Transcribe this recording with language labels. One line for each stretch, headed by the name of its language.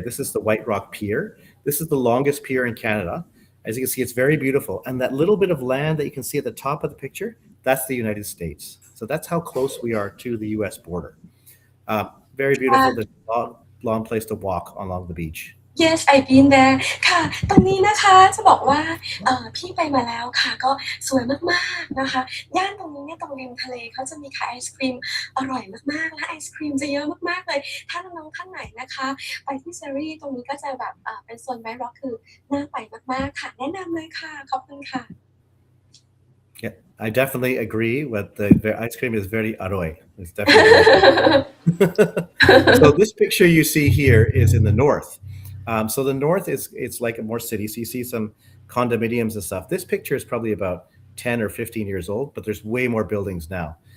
English: This is the White Rock Pier. This is the longest pier in Canada. As you can see, it's very beautiful. And that little bit of land that you can see at the top of the picture, that's the United States. So that's how close we are to the US border. Very beautiful. There's a long place to walk along the beach. Yes I've been there
Thai: ค่ะตรงนี้นะคะจะบอกว่าพี่ไปมาแล้วค่ะก็สวยมากๆนะคะย่านตรงนี้เนี่ยตรงริมทะเลเขาจะมีขายไอศกรีมอร่อยมากๆและไอศกรีมจะเยอะมากๆเลยถ้าน้องๆท่านไหนนะคะไปที่เซอรี่ตรงนี้ก็จะแบบเป็นโซนไวท์ร็อกคือน่าไปมากๆค่ะแนะนำเลยค่ะขอบคุณค่ะ
English: Yeah, I definitely agree with the ice cream is very aroy. It's definitely So this picture you see here is in the north. So the north it's like a more city. So you see some condominiums and stuff. This picture is probably about 10 or 15 years old, but there's way more buildings now.